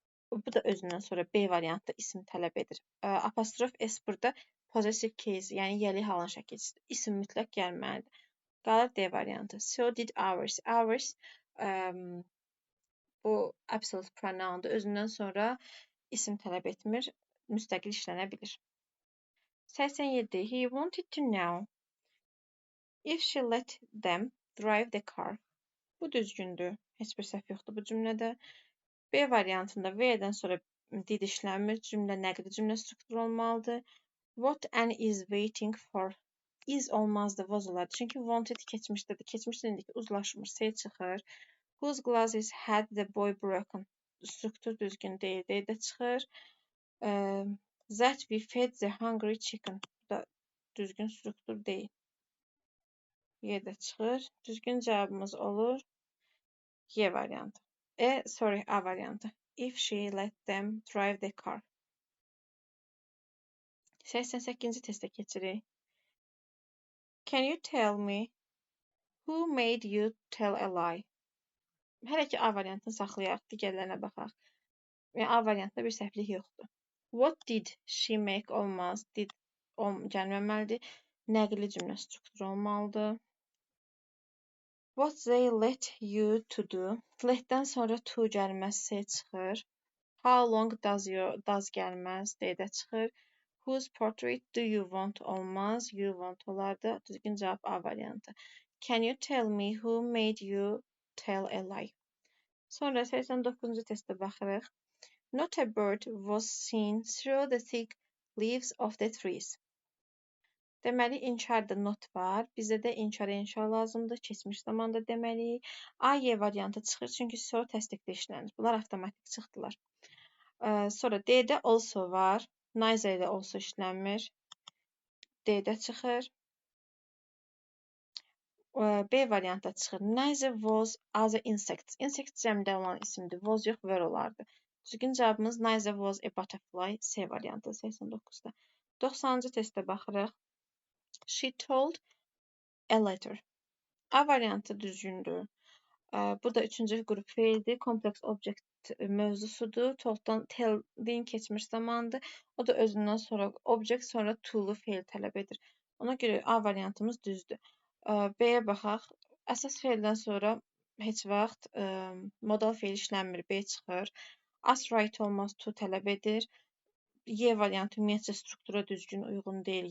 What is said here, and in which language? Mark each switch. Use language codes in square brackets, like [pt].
[az] Bu da özündən sonra B variantda isim tələb edir. Apostrof S burada possessive case, yəni yəli halın şəkilçisidir. İsim mütləq gəlməlidir. Qalır D variantı. [en] So did ours. [az] Ours bu absolute pronoundur. Özündən sonra isim tələb etmir, müstəqil işlənə bilir. 87. [en] He wanted to know if she let them drive the car. [az] Bu düzgündür. Heç bir səhv yoxdur bu cümlədə. B variantında V-dən sonra did işlənmir. Cümlə nəqli cümlə strukturu olmalıdır. [en] What and is waiting for. [az] Is olmazdı, was olardı. Çünki wanted keçmişdədir. Keçmişlə indiki uzlaşmır. S çıxır. [en] Whose glasses had the boy broken. [az] Struktur düzgün deyil. D-də çıxır. [en] That we fed the hungry chicken. [az] Bu da düzgün struktur deyil. Y-də çıxır. Düzgün cavabımız olur Y variantı. A variantı. [en] If she let them drive the car. [az] 88-ci testə keçirik. [en] Can you tell me who made you tell a lie? [az] Hələ ki A variantını saxlayaq, digərlərinə baxaq. A variantında bir səhvlik yoxdur. [en] What did she make olmaz. Did gəlməməlidir. [az] Nəqli cümlə strukturu olmalıdır. [en] What they let you to do. [az] Let-dən sonra to gəlməz, S çıxır. [en] How long does [az] gəlməz, D-də çıxır. [en] Whose portrait do you want olmaz, you want olardı. [az] Düzgün cavab A variantı. [en] Can you tell me who made you tell a lie? [az] Sonra 89-cu testə baxırıq. [en] Not a bird was seen through the thick leaves of the trees. [az] Deməli, inkarda not var. Bizə də inkara inşa lazımdır. Keçmiş zamanda deməliyik. A, Y variantı çıxır, çünki soru təsdiqli işlənir. Bunlar avtomatik çıxdılar. Sonra D-də also var. Neither ilə also işlənmir. D-də çıxır. B variantda çıxır. [en] Neither was other insects. [az] Insect cəmdə olan isimdir. Was yox, were olardı. Düzgün cavabımız [en] neither was a butterfly. [az] C variantı 89-da. 90-cı testə baxırıq. [en] She told a letter. [az] A variantı düzgündür. Bu da üçüncü qrup feildir. Complex object mövzusudur. Tolddan tell'in keçmiş zamanıdır. O da özündən sonra object, sonra to'lu feil tələb edir. Ona görə A variantımız düzdür. B-yə baxaq. Əsas feildən sonra heç vaxt modal feil işlənmir. B çıxır. As right olmaz, to tələb edir. Y variantı ümumiyyətcə struktura düzgün uyğun deyil.